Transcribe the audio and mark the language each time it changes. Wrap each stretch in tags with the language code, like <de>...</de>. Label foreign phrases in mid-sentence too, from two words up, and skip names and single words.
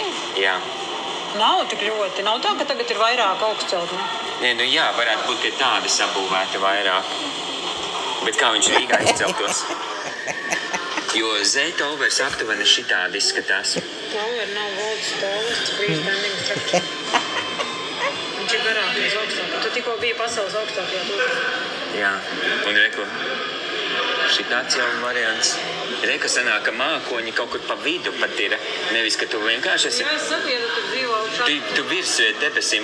<lv>Jā. Nav tik ļoti. Nav tā, ka tagad ir vairāk augstceltni. Nē, nu jā, varētu būt, ka tādi sabūvēti vairāk. Bet kā viņš Rīgā izceltos? Jo Z-Towers aptuveni šitādi izskatās. Tower nav valdes towers,</lv> <en>freestanding structure.</en> <lv>Viņš ir garākais augstākais. Tu tikko biji pasaules augstākajā tūkā. Jā, un reku, šitāds jau variants. Reku sanāk, ka mākoņi kaut kur pa vidu pat ir. Nevis, ka tu vienkārši esi... Jā, es saku, ja tu dzīvo augšā. Tu virs debesīm.</lv>